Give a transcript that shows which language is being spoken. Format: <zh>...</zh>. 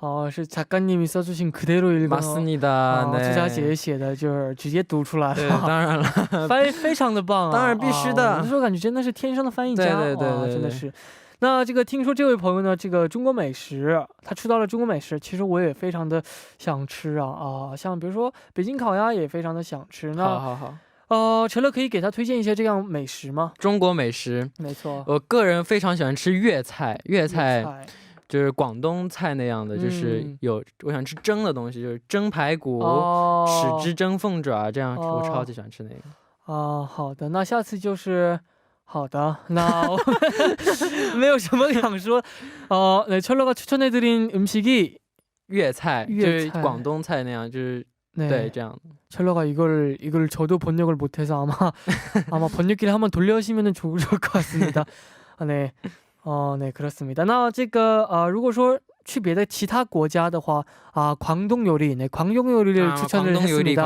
<ko>是작가님이 써주신 그대로 읽은 맞습니다. 네.</ko> <zh>作家姐写的就是直接读出来了。对，当然了，翻译非常的棒，当然必须的。有的时候感觉真的是天生的翻译家，对，真的是。那这个听说这位朋友呢，这个中国美食，他吃到了中国美食，其实我也非常的想吃啊，像比如说北京烤鸭也非常的想吃。好。陈乐可以给他推荐一些这样美食吗？中国美食，没错。我个人非常喜欢吃粤菜。就是广东菜那样的，就是我想吃蒸的东西，就是蒸排骨、豉汁蒸凤爪，这样我超级喜欢吃那个。好的，那下次就是好的，那没有什么想说。</zh> <ko>네, 철러가 추천해드린 음식이</ko> <zh>粤菜，就是广东菜那样，就是对这样。</zh> <ko>철러가 이걸 저도 번역을 못해서 아마 번역기를 한번 돌려주시면 좋을 것 같습니다. 네. 네, 그렇습니다.</ko> <zh>那这个如果说去别的其他国家的话</zh> <ko>광동 요리, 네, 광동 요리를 추천을 했습니다.</ko>